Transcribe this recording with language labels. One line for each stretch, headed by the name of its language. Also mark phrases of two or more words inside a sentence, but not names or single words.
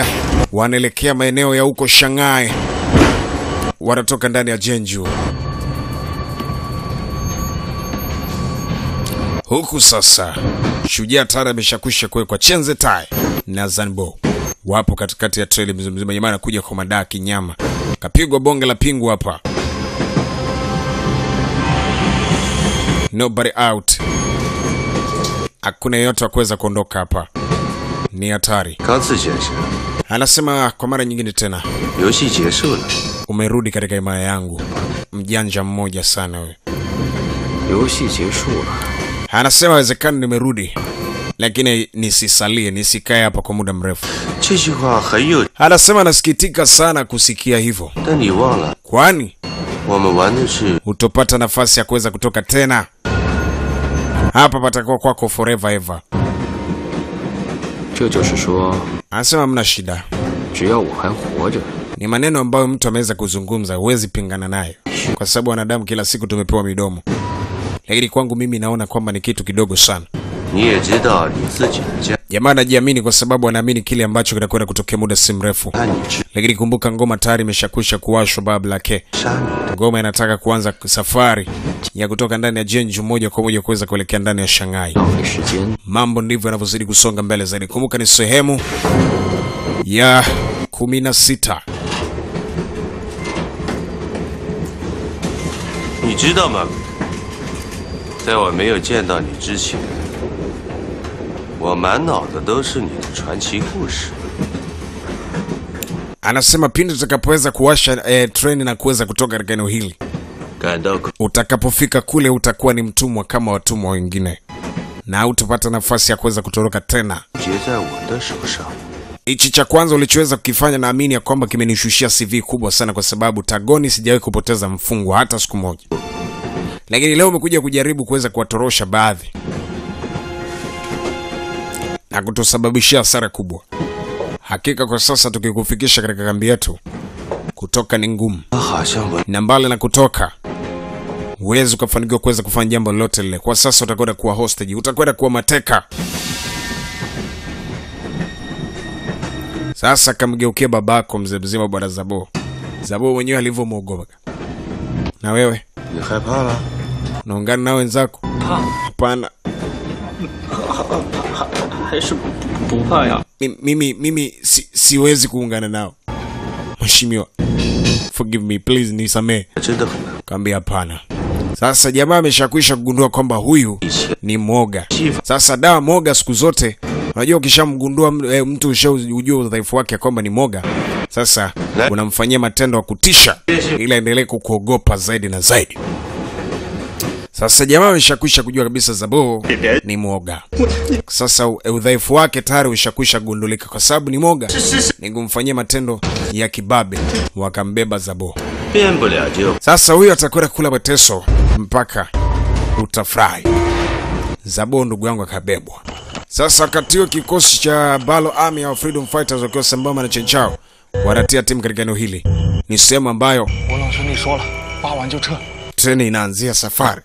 Swahili: Wanaelekea maeneo ya huko Shanghai. Wanatoka ndani ya Jeonju. Huku sasa Shujaa tayari ameshakwisha kuwekwa. Chenze Tai na Zanbo wapo katikati ya treli mzima. Jamaa anakuja kwa madaa kinyama. Kapigwa bonge la pingu hapa.
English: Nobody out.
Swahili: Hakuna yeyote wa kuweza kuondoka hapa. Ni hatari.
Chinese: 刚次先生，
Swahili: Anasema kwa mara nyingine tena.
Chinese: 游戏结束了。
Swahili: Umerudi katika himaya yangu. Mjanja mmoja sana wewe.
Chinese: 游戏结束了。
Swahili: Anasema wezekana nimerudi, lakini nisisalie, nisikae hapa kwa muda mrefu.
Chinese: 这句话很有，
Swahili: Anasema nasikitika sana kusikia hivyo.
Chinese: 但你忘了，
Swahili: Kwani
Chinese: 我们玩的是
Swahili: utopata nafasi ya kuweza kutoka tena. Hapa patakuwa kwako
English: forever ever.
Chinese: 这就是说，
Swahili: Anasema mna shida.
Chinese: 只要我还活着，
Swahili: Ni maneno ambayo mtu ameweza kuzungumza, huwezi pingana nayo. Kwa sababu wanadamu kila siku tumepewa midomo. Lakini kwangu mimi naona kwamba ni kitu kidogo sana.
Chinese: 你也知道你自己的家，
Swahili: Jamaa anajiamini kwa sababu anaamini kile ambacho kitakwenda kutokea muda si mrefu.
Chinese: 看你知
Swahili: Lakini kumbuka ngoma tayari imeshakwisha kuwashwa Bablake.
Chinese: 杀你，
Swahili: Ngoma inataka kuanza safari ya kutoka ndani ya Jeonju moja kwa moja kuweza kuelekea ndani ya Shanghai.
Chinese: 浪费时间。
Swahili: Mambo ndivyo yanavyozidi kusonga mbele zaidi. Kumbuka ni sehemu ya 16.
Chinese: 你知道吗？在我没有见到你之前，我满脑子都是你的传奇故事。
Swahili: Anasema pindi utakapoweza kuwasha treni na kuweza kutoka katika eneo hili,
Chinese: 感到
Swahili: utakapofika kule utakuwa ni mtumwa kama watumwa wengine, na utapata nafasi ya kuweza kutoroka tena.
Chinese: 结在我的手上。
Swahili: Hichi cha kwanza ulichoweza kukifanya naamini ya kwamba kimenishushia CV kubwa sana, kwa sababu Tagoni sijawahi kupoteza mfungwa hata siku moja. Lakini leo umekuja kujaribu kuweza kuwatorosha baadhi na kutosababishia hasara kubwa. Hakika kwa sasa tukikufikisha katika kambi yetu, kutoka ni ngumu.
Chinese: 好像我
Swahili: Na mbali na kutoka, huwezi ukafanikiwa kuweza kufanya jambo lolote lile. Kwa sasa utakwenda kuwa hostage, utakwenda kuwa mateka. Sasa kamgeukia babako mzee mzima bwana Zabo. Zabo mwenyewe alivyomwogopa. Na wewe
Chinese: 你害怕了？
Swahili: unaungana na wenzako? Hapana.
Chinese: 还是不怕呀。
Swahili: Mimi siwezi kuungana nao. Mheshimiwa,
English: forgive me please,
Swahili: nisamee.
Chinese: 真的很难。
Swahili: Kaambia hapana. Sasa jamaa ameshakwisha kugundua kwamba huyu ni mwoga. Sasa dawa mwoga siku zote, unajua ukishamgundua mtu ushajua udhaifu wake kwamba ni mwoga, sasa unamfanyia matendo ya kutisha ili aendelee kukuogopa zaidi na zaidi. Sasa jamaa ameshakwisha kujua kabisa Zabo ni mwoga. Sasa udhaifu wake tayari ushakwisha gundulika, kwa sababu ni mwoga. Ni kumfanyia matendo ya kibabe, wakambeba Zabo.
Chinese: 变不了就
Swahili: Sasa huyu atakwenda kula mateso mpaka utafurahi. Zabo ndugu yangu akabebwa. Sasa wakati huo kikosi cha Balo Army au Freedom Fighters wakiwa sambamba na Chen Chao wanatia timu katika eneo hili. Ni sehemu ambayo treni inaanzia safari.